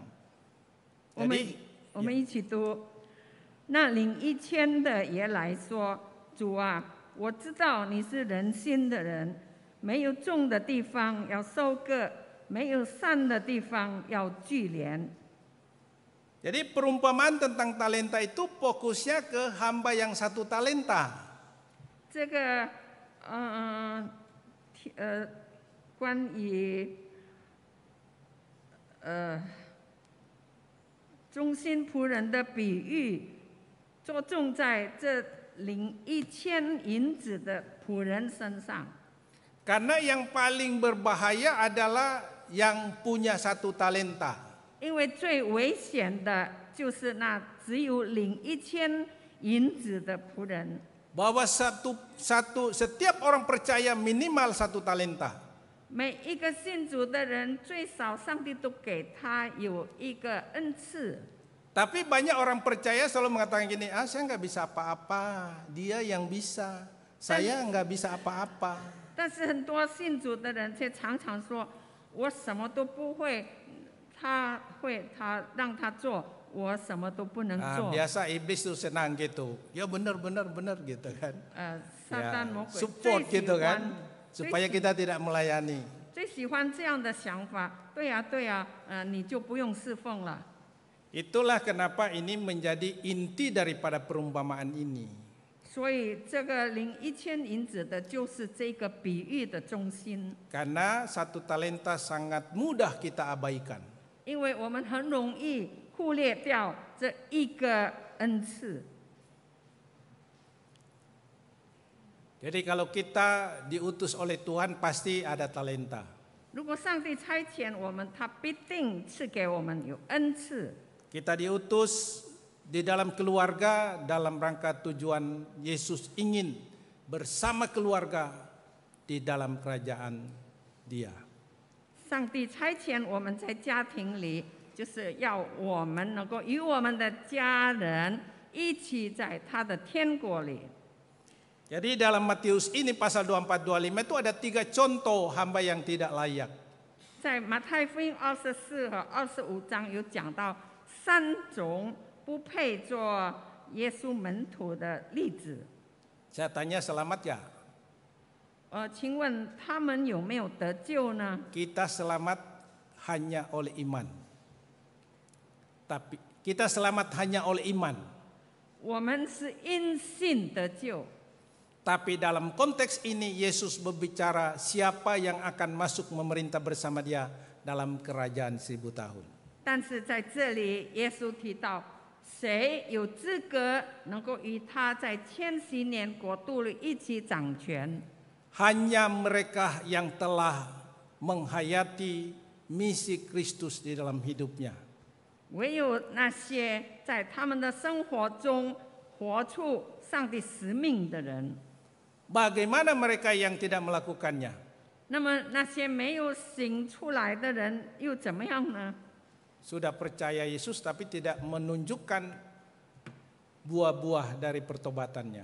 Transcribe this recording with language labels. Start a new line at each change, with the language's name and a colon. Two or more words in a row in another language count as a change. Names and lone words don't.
Chinese: 我们我们一起读。那领1000的也来说：“主啊，我知道你是仁心的人，没有种的地方要收割，没有散的地方要聚敛。”
Indonesian: Jadi perumpamaan tentang talenta itu fokusnya ke hamba yang 1 talenta.
Chinese: 这个关于忠心仆人的比喻， 着重在这领1000银子的仆人身上。
Indonesian: Karena yang paling berbahaya adalah yang punya 1 talenta.
Chinese: 因为最危险的就是那只有领1000银子的仆人。
Indonesian: Bahwa setiap orang percaya minimal 1 talenta.
Chinese: 每一个信主的人，最少上帝都给他有一个恩赐。
Indonesian: Tapi banyak orang percaya selalu mengatakan gini, saya nggak bisa apa-apa, dia yang bisa, saya nggak bisa apa-apa.
Chinese: 但是很多信主的人却常常说：“我什么都不会，他会，他让他做，我什么都不能做。”
Indonesian: Biasa iblis tuh senang gitu, ya benar gitu kan.
Chinese: 撒旦魔鬼 support 最喜
Indonesian: gitu
Chinese: 欢
Indonesian: kan, supaya kita tidak melayani.
Chinese: 最喜欢这样的想法。对呀、对呀、你就不用侍奉了。
Indonesian: Itulah kenapa ini menjadi inti daripada perumpamaan ini.
Chinese: 所以这个领1000银子的，就是这个比喻的中心。
Indonesian: Karena 1 talenta sangat mudah kita abaikan.
Chinese: 因为我们很容易忽略掉这一个恩赐。
Indonesian: Jadi kalau kita diutus oleh Tuhan pasti ada talenta.
Chinese: 如果上帝差遣我们，他必定赐给我们有恩赐。
Indonesian: Kita diutus di dalam keluarga dalam rangka tujuan Yesus ingin bersama keluarga di dalam kerajaan Dia.
Chinese: 上帝差遣我们在家庭里，就是要我们能够与我们的家人一起在他的天国里。
Indonesian: Jadi dalam Matius ini pasal 24-25 itu ada 3 contoh hamba yang tidak layak.
Chinese: 在马太福音24和25章有讲到3种不配做耶稣门徒的例子。
Indonesian: Saya tanya selamat ya?
Chinese: 请问他们有没有得救呢？
Indonesian: Kita selamat hanya oleh iman. Tapi kita selamat hanya oleh iman.
Chinese: 我们是因信得救。
Indonesian: Tapi dalam konteks ini Yesus berbicara siapa yang akan masuk memerintah bersama Dia dalam kerajaan 1000 tahun.
Chinese: 但是在这里，耶稣提到，谁有资格能够与他在1000年国度里一起掌权？
Indonesian: Hanya mereka yang telah menghayati misi Kristus di dalam hidupnya.
Chinese: 唯有那些在他们的生活中活出上帝使命的人。
Indonesian: Bagaimana mereka yang tidak melakukannya?
Chinese: 那么那些没有行出来的人又怎么样呢？
Indonesian: Sudah percaya Yesus tapi tidak menunjukkan buah-buah dari pertobatannya.